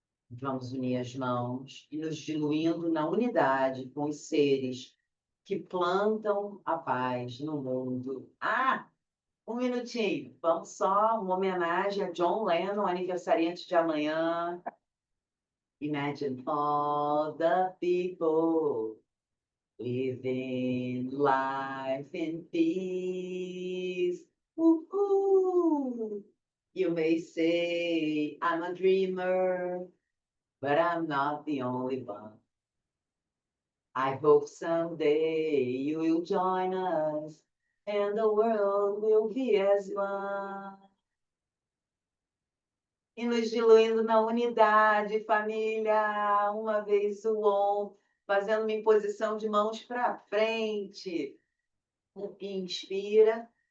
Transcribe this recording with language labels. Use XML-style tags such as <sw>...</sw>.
<pt>Vamos unir as mãos e nos diluindo na unidade com os seres que plantam a paz no mundo. Ah, um minutinho. Vamos só uma homenagem a John Lennon, aniversariante de amanhã.</pt> <en>Imagine all the people living life in peace. Uhul. You may say I'm a dreamer, but I'm not the only one. I hope someday you will join us and the world will be as one.</en> <pt>E nos diluindo na unidade, família, uma vez o on, fazendo uma imposição de mãos para frente. Inspira.</pt>